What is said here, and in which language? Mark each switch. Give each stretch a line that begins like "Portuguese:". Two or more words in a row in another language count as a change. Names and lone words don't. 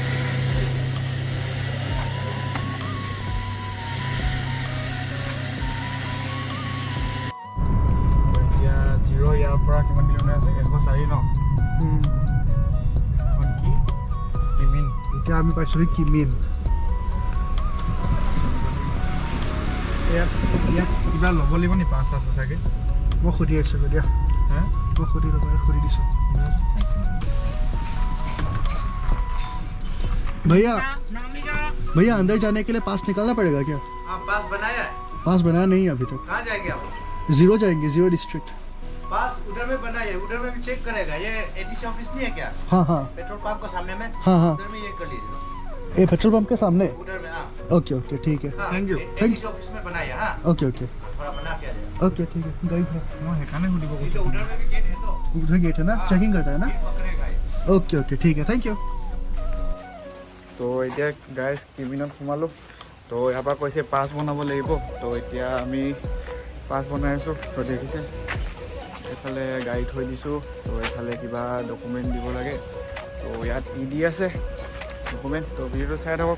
Assamese: এতিয়া জিৰ' ইয়াৰ পৰা কিমান কিলোমিটাৰ আছে? 104 ন? এখন কি কিমিন। এতিয়া আমি পাইছোঁ কিমিন। ইয়াত কিবা ল'ব লাগিব নি? পাঁচ আছে চাগে। মই সুধি আছোঁ দিয়া।
Hindi: हाँ मैं खुद ही भैया भैया अंदर जाने के लिए पास निकालना पड़ेगा क्या? हाँ पास बनाया है। पास बनाया नहीं है अभी तक। कहाँ जाएंगे आप? जीरो जाएंगे, जीरो डिस्ट्रिक्ट। पास उधर में बना है, उधर में भी चेक करेगा। ये
English: ADC office
Hindi: नहीं है क्या? हाँ हाँ
English: petrol pump
Hindi: के सामने में। हाँ हाँ उधर में ये कर लीजिए। ये
English: petrol pump
Hindi: के सामने उधर में। हाँ
English: okay okay
Hindi: ठीक है।
English: thank you. ADC office
Hindi: में बनाया। हाँ
English: okay okay
Hindi: बना के आ जाएगा। ओके ठीक है। गाइड है वो है खाने को उधर में भी गेट है। तो उधर गेट है ना, चेकिंग करता है ना।
English: okay okay
Hindi: ठीक है,
English: thank you.
Assamese: तो এতিয়া গাইজ কেবিনত সোমালোঁ। তো ইয়াৰ পৰা কৈছে পাছ বনাব লাগিব। তো এতিয়া আমি পাছ বনাই আছোঁ। তো দেখিছে এইফালে গাড়ী থৈ দিছোঁ। তো এইফালে কিবা ডকুমেণ্ট দিব লাগে। তো ইয়াত দি আছে ডকুমেণ্ট। তো ভিডিঅ'টো চাই থাকক।